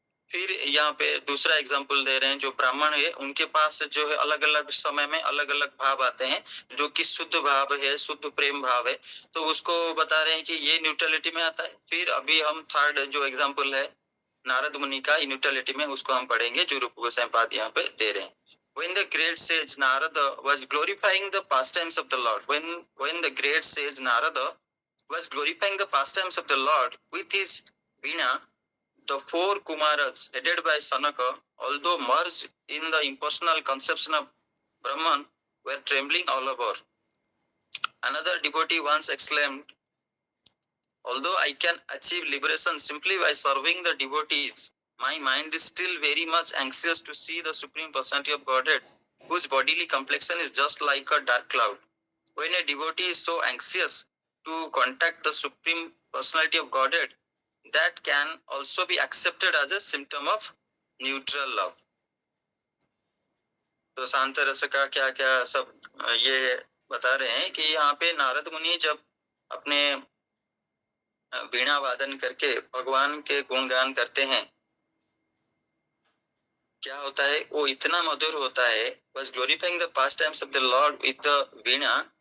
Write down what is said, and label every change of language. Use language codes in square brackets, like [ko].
[hi] फिर यहाँ पे दूसरा एग्जाम्पल दे रहे हैं, जो ब्राह्मण है उनके पास जो है अलग अलग समय में अलग अलग भाव आते हैं, जो कि शुद्ध भाव है, शुद्ध प्रेम भाव है. तो उसको बता रहे हैं कि ये न्यूट्रलिटी में आता है. फिर अभी हम थर्ड जो एग्जाम्पल है नारद मुनि का न्यूट्रलिटी में, उसको हम पढ़ेंगे जो रूप गोस्वामीपाद यहाँ पे दे रहे हैं. [en] When the great sage Narada was glorifying the pastimes of the Lord, when the great sage Narada was glorifying the pastimes of the Lord with his veena, the 4 Kumaras headed by Sanaka, although merged in the impersonal conception of Brahman, were trembling all over. Another devotee once exclaimed, although I can achieve liberation simply by serving the devotees, my mind is still very much anxious to see the Supreme Personality of Godhead, whose bodily complexion is just like a dark cloud. When a devotee is so anxious to contact the Supreme personality of Godhead, that can also be accepted as a symptom of neutral love. [hi] तो शांत रस का क्या क्या सब ये बता रहे हैं कि यहाँ पे नारद मुनि जब अपने वीणा वादन करके भगवान के गुणगान करते हैं, क्या होता है वो इतना मधुर होता है, बस [en] Glorifying the past times of the lord with the veena.